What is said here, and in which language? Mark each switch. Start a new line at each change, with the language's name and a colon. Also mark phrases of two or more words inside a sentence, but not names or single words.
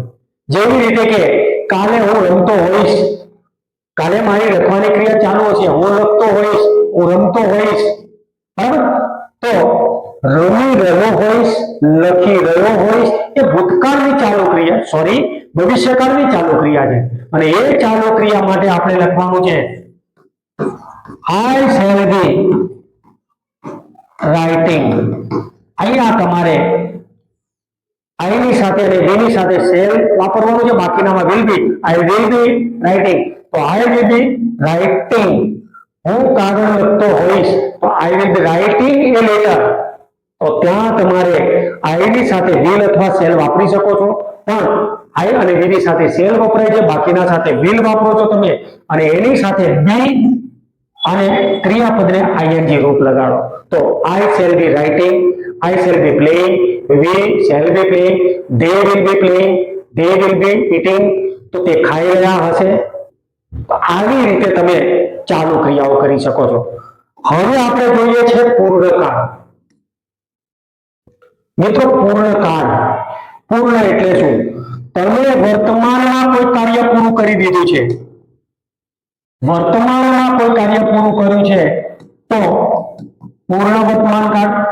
Gujarati: જેવી રીતે કે કાલે હું રમતો હોઈશ, કાલે મારી લખવાની ક્રિયા ચાલુ હશે, હું લખતો હોઈશ, હું રમતો હોઈશ, બરાબર? તો રમી રહ્યો હોઈશ, લખી રહ્યો હોઈશ એ ભૂતકાળની ચાલુ ક્રિયા, ભવિષ્યકાળની ચાલુ ક્રિયા છે. અને એ ચાલુ ક્રિયા માટે આપણે લખવાનું છે
English: I shall be writing.
Gujarati: અહીંયા તમારે I ની સાથે અને V ની સાથે shall વાપરવાનું છે, બાકીનામાં
English: will be. I will be writing. તો I will be writing.
Gujarati: હું કાગળ લખતો હોઈશ તો
English: I will be writing a letter.
Gujarati: તો ત્યાં તમારે I ની સાથે will અથવા shall વાપરી શકો છો, પણ I અને V ની સાથે shall વપરાય છે, બાકીના સાથે will વાપરો છો તમે. અને એની સાથે be અને ક્રિયાપદને આઈએનજી રૂપ લગાડો.
English: તો I shall be writing, I shall be playing, we shall be playing, they will be playing, they will be eating.
Gujarati: તો તે ખાઈ રહ્યા હશે. તો આવી રીતે તમે ચાલુ ક્રિયાઓ કરી શકો છો. હવે આપણે જોઈએ છે પૂર્ણકાળ. મિત્રો પૂર્ણકાળ, પૂર્ણ એટલે શું? તમે વર્તમાનમાં કોઈ કાર્ય પૂરું કરી દીધું છે, વર્તમાનમાં કોઈ કાર્ય પૂરું કર્યું છે તો પૂર્ણ વર્તમાન કાળ.